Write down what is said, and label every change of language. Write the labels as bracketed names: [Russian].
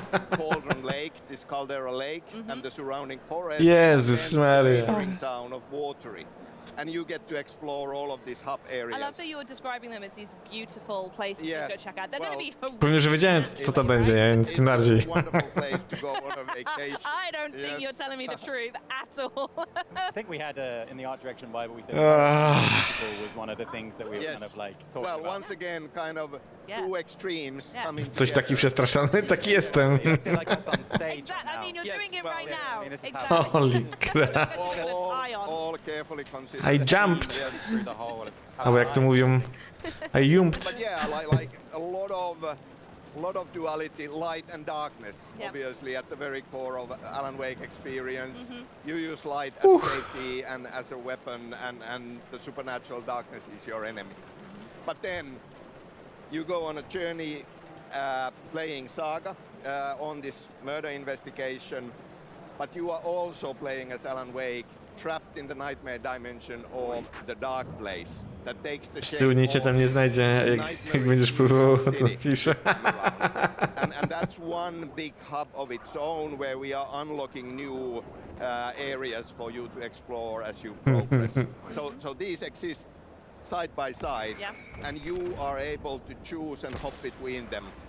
[English] Cauldron Lake, this Caldera Lake, and the surrounding forest. [Polish] Jezus Maria. [English] Town of Watery. And you get to explore all of these hub areas. I love that you're describing them as these beautiful places to go check out. They're going to be horrific. [Polish] Pewnie, że wiedziałem, co to będzie, więc tym bardziej. [English] I don't think you're telling me the truth at all. I think we had in the art direction Bible we said beautiful was one of the things that we were kind of like talking about. Well, once again, kind of two extremes coming [Polish] Coś taki przestraszony, taki jestem. [English] Exactly. I mean, you're doing it right now. Exactly. Holy crap. All carefully considered. I jumped. [Polish] Albo jak to mówią, [English] I jumped. But yeah, like a lot of duality, light and darkness, obviously at the very core of Alan Wake experience. You use light as safety and as a weapon, and the supernatural darkness is your enemy. But then you go on a journey playing Saga on this murder investigation, but you are also playing as Alan Wake, trapped in the nightmare dimension of the dark place that takes the shape [Polish] Nic cię tam nie znajdzie, jak będziesz próbował, to pisze. [English] And that's one big hub of its own where we are unlocking new areas for you to explore as you progress. So these exist side by side, and you are able to choose and hop between them.